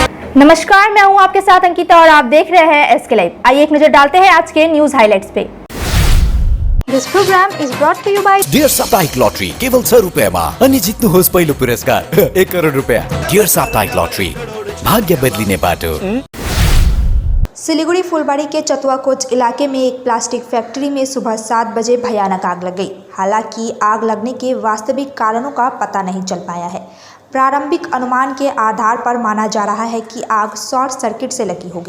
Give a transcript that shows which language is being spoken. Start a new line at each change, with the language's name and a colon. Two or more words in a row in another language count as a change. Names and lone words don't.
Hindi: नमस्कार, मैं हूं आपके साथ अंकिता और आप देख रहे हैं एसके लाइव। आइए एक नजर डालते हैं आज के
English: news highlights
Hindi: पे।
English: This program is brought to you by
Nepali: डियर साप्ताहिक लॉटरी केवल 100 रुपैयामा अनि जित्नुहोस् पहिलो पुरस्कार 1 करोड रुपैयाँ। डियर साप्ताहिक लॉटरी, भाग्य बदलिने बाटो।
Hindi: सिलीगुड़ी फुलबाड़ी के चतुआ कोच इलाके में एक प्लास्टिक फैक्ट्री में सुबह 7 बजे भयानक आग लग गई। हालांकि आग लगने के वास्तविक कारणों का पता नहीं चल पाया है। प्रारंभिक अनुमान के आधार पर माना जा रहा है कि आग
English: short circuit
Hindi: से लगी होगी।